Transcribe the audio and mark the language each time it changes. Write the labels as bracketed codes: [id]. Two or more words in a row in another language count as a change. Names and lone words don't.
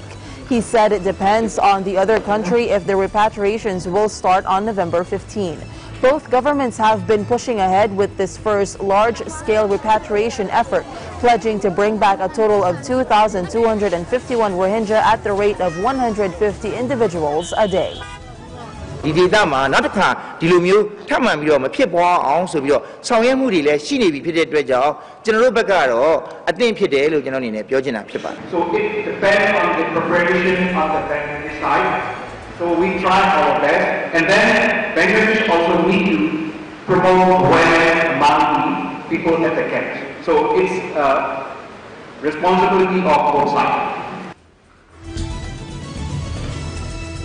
[en] He said it depends on the other country if the repatriations will start on November 15. Both governments have been pushing ahead with this first large-scale repatriation effort, pledging to bring back a total of 2,251 Rohingya at the rate of 150 individuals a day. [my] ဒီဒေသမှာနောက်တစ်ခါဒီလိုမျိုးထပ်မံပြီးတော့မဖြစ်ပွားအောင်ဆိုပြီးတော့ဆောင်ရွက်မှုတွေလည်းရှိနေပြီဖြစ်တဲ့အတွက်ကြောင့်ကျွန်တော်တို့ဘက်ကတော့အသင့်ဖြစ်တယ်လို့ကျွန်တော်အနေနဲ့ပြောချင်တာဖြစ်ပါတယ် [en] So it depends on the preparation on the Bangladesh side. So we try our best, and then Bangladesh also need to promote awareness among the people at the camps. So it's responsibility of both sides.